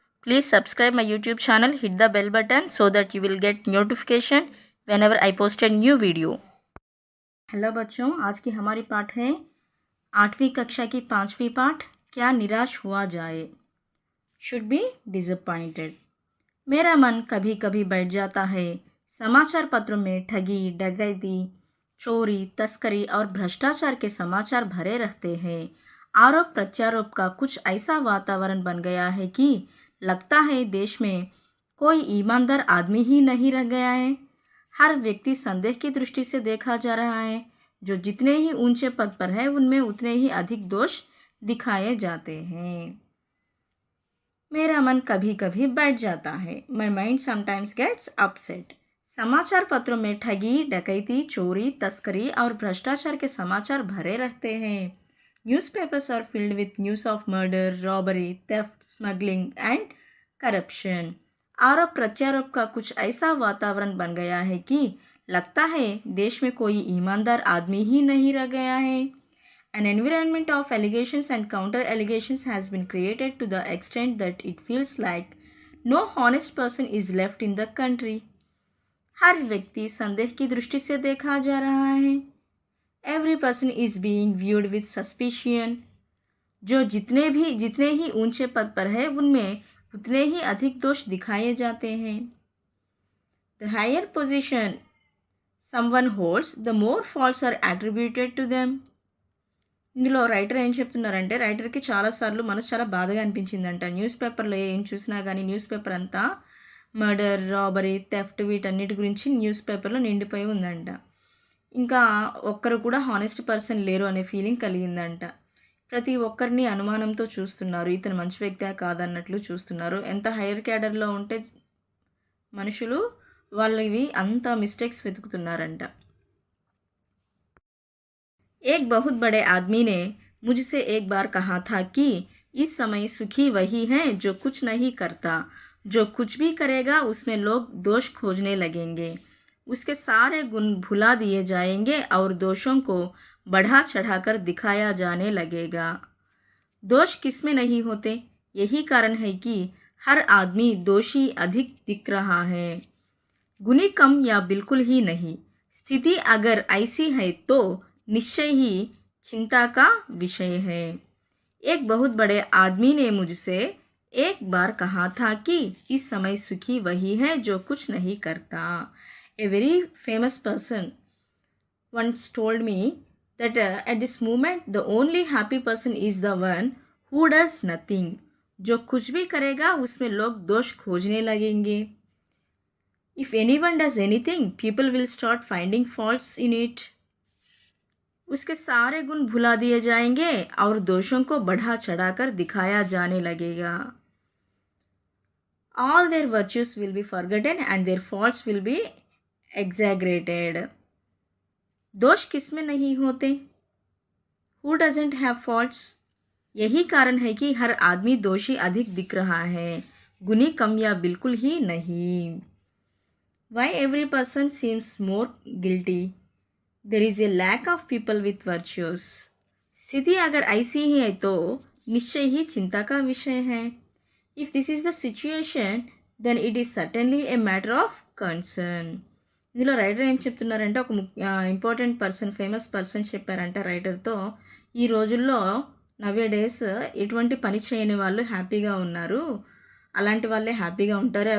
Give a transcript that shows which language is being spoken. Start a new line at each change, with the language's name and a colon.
English: Please subscribe my YouTube channel, hit the bell button so that you will get notification whenever I post a new video.
Hindi: Hello बच्चों, आज की हमारी पाठ है 8वीं कक्षा की 5वीं पाठ, क्या निराश हुआ जाए।
English: Should be disappointed.
Hindi: मेरा मन कभी कभी बैठ जाता है। समाचार पत्रों में ठगी, डकैती, चोरी, तस्करी और भ्रष्टाचार के समाचार भरे रहते हैं। आरोप प्रत्यारोप का कुछ ऐसा वातावरण बन गया है कि लगता है देश में कोई ईमानदार आदमी ही नहीं रह गया है। हर व्यक्ति संदेह की दृष्टि से देखा जा रहा है। जो जितने ही ऊंचे पद पर है उनमें उतने ही अधिक दोष दिखाए जाते हैं। मेरा मन कभी कभी बैठ जाता है।
English: My mind sometimes gets upset.
Hindi: समाचार पत्रों में ठगी, डकैती, चोरी, तस्करी और भ्रष्टाचार के समाचार भरे रहते हैं।
English: Newspapers are filled with news of murder, robbery, theft, smuggling and corruption.
Hindi: आरोप प्रत्यारोप का कुछ ऐसा वातावरण बन गया है कि लगता है देश में कोई ईमानदार आदमी ही नहीं रह गया है।
English: An environment of allegations and counter allegations has been created to the extent that it feels like no honest person is left in the country.
Hindi: हर व्यक्ति संदेह की दृष्टि से देखा जा रहा है।
English: Every person is being viewed with suspicion.
Hindi: जो जितने ही ऊंचे पद पर है उनमें उतने ही अधिक दोष दिखाए जाते हैं।
English: The higher position someone holds, the more faults are attributed to them.
Telugu: ఇందులో రైటర్ ఏం చెప్తున్నారంటే, రైటర్కి చాలాసార్లు మనసు చాలా బాధగా అనిపించిందంట. న్యూస్ పేపర్లో ఏం చూసినా కానీ న్యూస్ పేపర్ అంతా మర్డర్, రాబరీ, థెఫ్ట్ వీటన్నిటి గురించి న్యూస్ పేపర్లో నిండిపోయి ఉందంట. ఇంకా ఒక్కరు కూడా హానెస్ట్ పర్సన్ లేరు అనే ఫీలింగ్ కలిగిందంట. ప్రతి ఒక్కరిని అనుమానంతో చూస్తున్నారు. ఇతను మంచి వ్యక్తే కాదన్నట్లు చూస్తున్నారు. ఎంత హైయర్ క్యాడర్లో ఉంటే మనుషులు వాళ్ళవి అంత మిస్టేక్స్ వెతుకుతున్నారంట.
Hindi: एक बहुत बड़े आदमी ने मुझसे एक बार कहा था कि इस समय सुखी वही है जो कुछ नहीं करता। जो कुछ भी करेगा उसमें लोग दोष खोजने लगेंगे। उसके सारे गुण भुला दिए जाएंगे और दोषों को बढ़ा चढ़ाकर दिखाया जाने लगेगा। दोष किसमें नहीं होते? यही कारण है कि हर आदमी दोषी अधिक दिख रहा है, गुणी कम या बिल्कुल ही नहीं। स्थिति अगर ऐसी है तो निश्चय ही चिंता का विषय है। एक बहुत बड़े आदमी ने मुझसे एक बार कहा था कि इस समय सुखी वही है जो कुछ नहीं करता।
English: A very famous person once told me that at this moment the only happy person is the one who does nothing.
Hindi: जो कुछ भी करेगा उसमें लोग दोष खोजने लगेंगे।
English: If anyone does anything, people will start finding faults in it.
Hindi: उसके सारे गुण भुला दिए जाएंगे और दोषों को बढ़ा चढ़ाकर दिखाया जाने लगेगा।
English: All their virtues will be forgotten and their faults will be exaggerated.
Hindi: दोष किसमें नहीं होते?
English: Who doesn't have faults?
Hindi: यही कारण है कि हर आदमी दोषी अधिक दिख रहा है, गुणी कम या बिल्कुल ही नहीं।
English: Why every person seems more guilty? There is a lack of people with virtues.
Hindi: स्थिति अगर ऐसी ही है तो निश्चय ही चिंता का विषय है।
English: If this is the situation, then it is certainly a matter of concern.
Telugu: ఇందులో రైటర్ ఏం చెప్తున్నారంటే, ఒక ఇంపార్టెంట్ పర్సన్, ఫేమస్ పర్సన్ చెప్పారంట రైటర్తో, ఈ రోజుల్లో నవ్వే డేస్ ఎటువంటి పని చేయని వాళ్ళు హ్యాపీగా ఉన్నారు, అలాంటి వాళ్ళే హ్యాపీగా ఉంటారు.